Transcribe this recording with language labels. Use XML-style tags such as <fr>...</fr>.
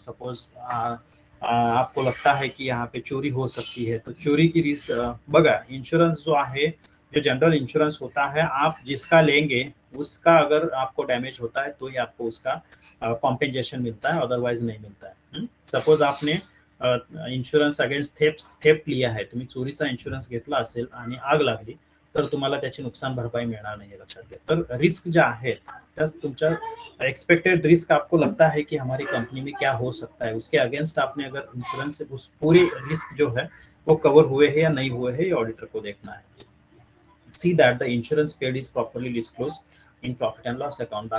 <hi>Suppose आपको लगता है कि यहाँ पे चोरी हो सकती है तो चोरी की रिस्क बघा. इंश्योरेंस जो है जो जनरल इंश्योरेंस होता है आप जिसका लेंगे उसका अगर आपको डैमेज होता है तो ही आपको उसका कॉम्पेंसेशन मिलता है, अदरवाइज नहीं मिलता है. सपोज आपने इन्शुरन्स अगेन्स्ट थेफ्ट लिया</hi> <mr>आहे, तुम्ही चोरीचा इन्शुरन्स घेतला असेल आणि आग लागली तर तुम्हाला त्याची नुकसान भरपाई मिळणार नाही, लक्षात घ्या. तर रिस्क ज्या आहेत त्या तुमच्या एक्सपेक्टेड रिस्क</mr> <hi>आपको लगता है कि हमारी कंपनी में क्या हो सकता है उसके अगेंस्ट आपने अगर इंश्योरेंस उस पूरी रिस्क जो है वो कवर हुए हैं या नहीं हुए हैं ये ऑडिटर को देखना है.</hi> <en>See that the insurance paid is properly disclosed in profit and loss account.</en>